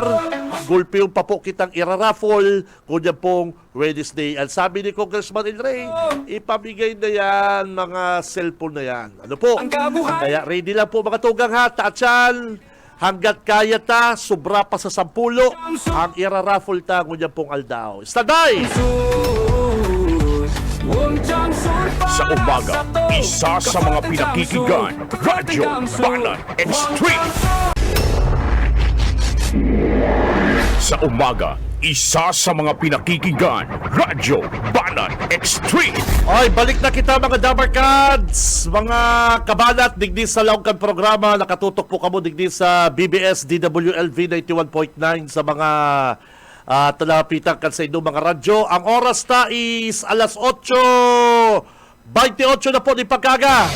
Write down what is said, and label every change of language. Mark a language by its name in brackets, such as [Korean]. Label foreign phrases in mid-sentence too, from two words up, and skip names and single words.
[Bikol] Gulpiyon pa po kitang iraraffle kung yan pong Wednesday. [Filipino] Ang sabi ni Congressman El Rey, ipamigay na yan mga cellphone na yan. [Bikol] Ano po? Kaya ready lang po mga tugang ha, taatsan. Hanggat kaya ta, sobra pa sa 10, ang iraraffle ta kung yan pong aldaw. [English] Standby! [Filipino] Sa umaga, isa sa mga pinakikinggan, Radyo Banat Extreme. Sa umaga, isa sa mga pinakikinggan, Radyo Banat Extreme. [Bikol] Oy, balik na kita mga Dabarkads, mga kabanat, digdi sa laongkan programa, nakatutok po kamo digdi sa BBS DWLV 91.9 sa mga talapitan kan sa inyong mga radyo. Ang oras ta is alas 8:28 na po ni pagkaga.